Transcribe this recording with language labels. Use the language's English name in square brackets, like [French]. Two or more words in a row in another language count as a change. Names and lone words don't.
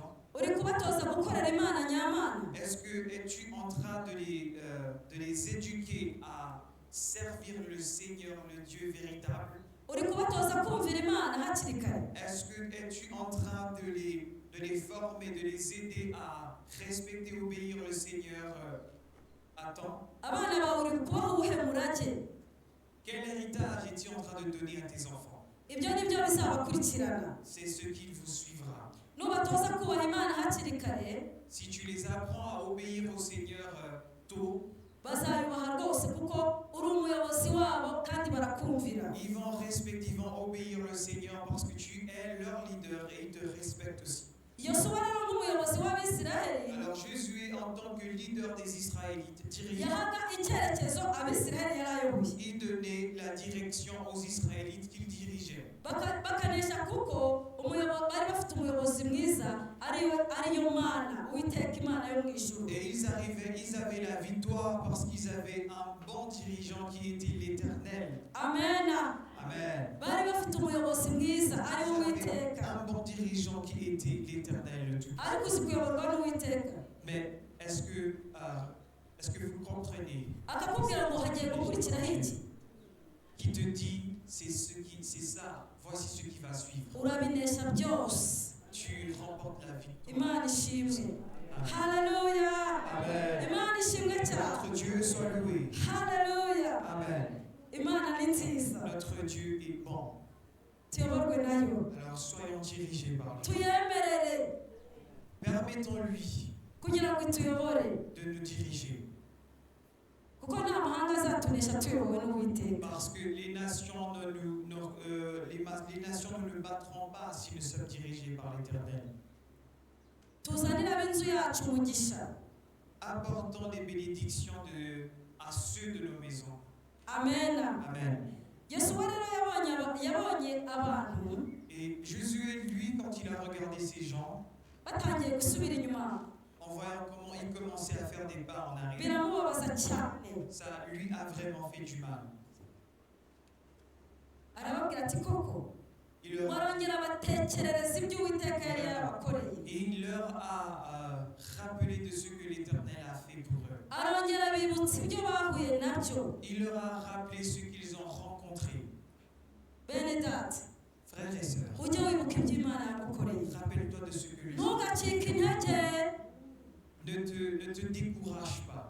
[Kinyarwanda] Uri kubatoza gukorera imana nyamana? [French] Est-ce que es-tu en train de les éduquer à servir le Seigneur, le Dieu véritable? [Kinyarwanda] Uri kubatoza kumvira imana hakiri kare? [French] Est-ce que es-tu en train de les former, de les aider à respecter, obéir le Seigneur à temps? [Kinyarwanda] Abana bawe uri kubaha uwuhe murage? [French] Quel héritage es-tu en train de donner à tes enfants? [Kinyarwanda] Ibyo ni byo bizabakurikirana. [French] C'est ce qu'il vous suivra. [Kinyarwanda] Nubatoza kubaha imana hakiri kare, [French] Si tu les apprends à obéir au Seigneur tôt, [Kinyarwanda] bazayubaha rwose kuko uri umuyobozi wabo kandi barakumvira. [French] ils vont respecter, ils vont obéir le Seigneur parce que tu es leur leader et ils te respectent aussi. [Kinyarwanda] Yosuwa rero nk'umuyobozi w'Abisiraheli [French] Alors Josué, en tant que leader des Israélites, dirigeant, [Kinyarwanda] yahaga icyerekezo Abisiraheli yari ayoboye. [French] il donnait la direction aux Israélites qu'il dirigeait. [Kinyarwanda] Bakanesha kuko bari bafite umuyobozi mwiza ariyo Mana, Uwiteka Imana yo mu ijuru. [French] Et ils avaient la victoire parce qu'ils avaient un bon dirigeant qui était l'Éternel. [Kinyarwanda] Amena. [French] Amen. [Kinyarwanda] Bari bafite umuyobozi mwiza ariwe [French] Ils avaient [Kinyarwanda] Uwiteka. [French] un bon dirigeant qui était l'Éternel, le Tout-Puissant. [Kinyarwanda] Ariko uzi kuyoborwa n'Uwiteka. [French] Mais est-ce que vous comprenez [Kinyarwanda] Akakubwira ngo hagiye gukurikiraho iki? [French] qui te dit c'est ça, voici ce qui va suivre. [Kinyarwanda] Urabinesha byose. [French] Tu remportes la victoire. [Kinyarwanda] Imana ishimwe. [French] Amen. [Kinyarwanda] Haleluya. [French] Amen. [Kinyarwanda] Imana ishimwe cyane. [French] Notre Dieu soit loué. [Kinyarwanda] Haleluya. [French] Amen. [Kinyarwanda] Imana ni nziza. [French] Notre Dieu est bon. [Kinyarwanda] Tuyoborwe nayo. [French] Alors soyons dirigés par lui. [Kinyarwanda] Tuyemerere [French] Permettons-lui [Kinyarwanda] kugira ngo ituyobore. [French] de nous diriger. [Kinyarwanda] Kuko nta mahanga azatunesha tuyobowe n'Uwiteka. [French] Parce que les nations les nations ne nous battront pas si nous sommes dirigés par l'Éternel. [Kinyarwanda] Tuzanire ab'inzu yacu umugisha. [French] Apportons des bénédictions à ceux de nos maisons. [Kinyarwanda] Amena. [French] Amen. [Kinyarwanda] Yosuwa rero yabonye abantu [French] Et Josué, lui, quand il a regardé ces gens, [Kinyarwanda] batangiye gusubira inyuma, [French] en voyant comment ils commençaient à faire des pas en arrière, [Kinyarwanda] biramubabaza cyane. [French] ça lui a vraiment fait du mal. [Kinyarwanda] Arababwira ati koko [French] Il leur, [Kinyarwanda] mwarongera batekerereza ibyo Uwiteka yari yarabakoreye. [French] et il leur a rappelé de ce que l'Éternel a fait pour eux. [Kinyarwanda] Arongera bibutsa ibyo bahuye nabyo. [French] Il leur a rappelé ce qu'ils ont rencontré. [Kinyarwanda] Bene data, [French] Frères et sœurs, [Kinyarwanda] ujye wibuka ibyo Imana yagukoreye. [French] rappelle-toi de ce que le [Kinyarwanda] Ntugacike intege. [French] ne te décourage pas.